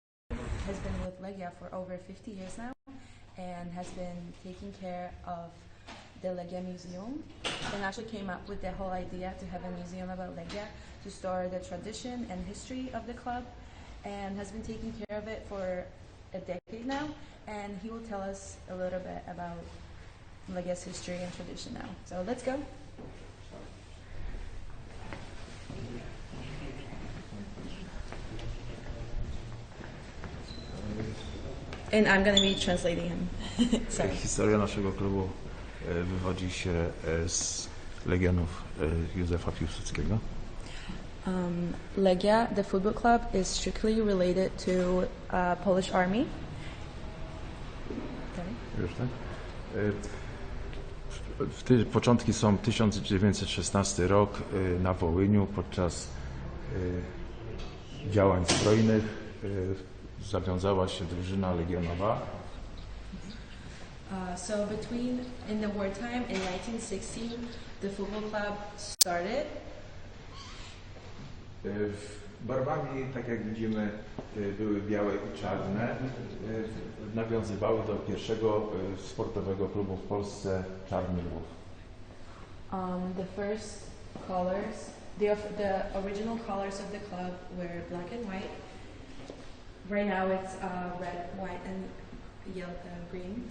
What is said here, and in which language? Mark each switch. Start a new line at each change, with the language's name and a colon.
English: Has been with Legia for over 50 years now and has been taking care of the Legia Museum, and actually came up with the whole idea to have a museum about Legia to store the tradition and history of the club, and has been taking care of it for a decade now, and he will tell us a little bit about Legia's history and tradition now. So let's go. And I'm going to be translating him. Sorry.
Polish: Historia naszego klubu wywodzi się z legionów Józefa Piłsudskiego.
English: Legia, the football club, is strictly related to Polish army.
Polish: Już tak? Początki są 1916 rok na Wołyniu podczas działań zbrojnych zawiązała się drużyna legionowa.
English: So in the wartime, in 1916, the football club started.
Polish: Barwami, tak jak widzimy, były białe i czarne. Nawiązywały do pierwszego sportowego klubu w Polsce Czarny Lwów.
English: The first colors, the original colors of the club were black and white. Right now it's red, white and green.